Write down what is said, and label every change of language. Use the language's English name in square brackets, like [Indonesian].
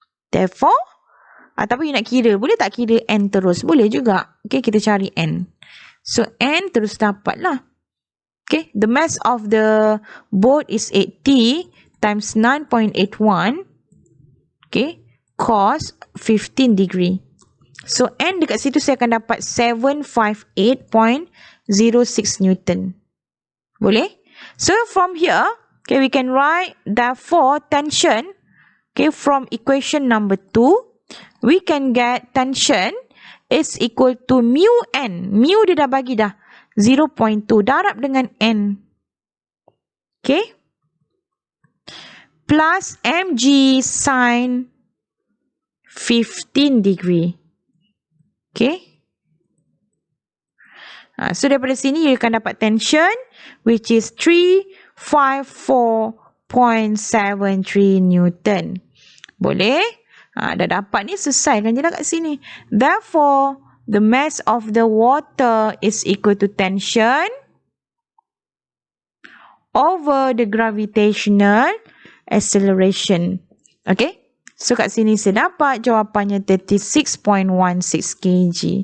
[Malay] Therefore, tapi you nak kira, boleh tak kira N terus? Boleh juga. Okay, kita cari N. So, N terus dapat lah. [English] Okay, the mass of the boat is 8T times 9.81. Okay, cos 15 degree. [Malay] So, N dekat situ saya akan dapat 758.06 Newton. Boleh? [English] So, from here, okay, we can write therefore tension, okay, from equation number 2, we can get tension is equal to mu N. [Malay] Mu dia dah bagi dah. 0.2. Darab dengan N. Okay. [English] Plus mg sin 15 degree. Okay. [Malay] So daripada sini you akan dapat tension [English] which is [Malay] 354.73 Newton. Boleh? Dah dapat ni, selesaikan je lah kat sini. [English] Therefore, the mass of the water is equal to tension over the gravitational acceleration. Okay? [Malay] So, kat sini saya dapat jawapannya 36.16 kg.